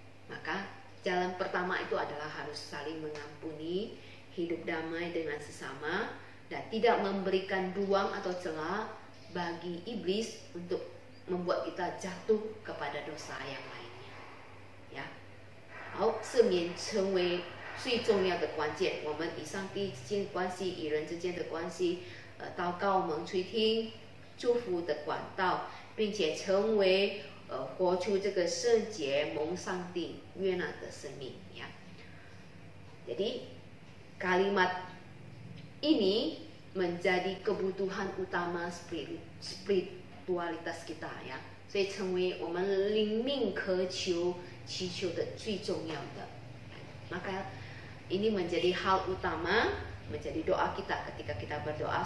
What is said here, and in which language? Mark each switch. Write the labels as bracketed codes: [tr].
[id] Maka jalan pertama itu adalah harus saling mengampuni, hidup damai dengan sesama, dan tidak memberikan ruang atau celah bagi iblis untuk membuat kita jatuh kepada dosa yang lainnya. Ya. [zh] 好，赦免成为最重要的关键。我们与上帝之间的关系，与人之间的关系，祷告蒙垂听，祝福的管道，并且成为活出这个圣洁蒙上帝悦纳的生命ya. [id] Jadi kalimat ini menjadi kebutuhan utama spiritualitas kita ya, [zh] 所以成为我们灵命渴求祈求的最重要的。 [id] Maka ini menjadi hal utama, menjadi doa kita ketika kita berdoa.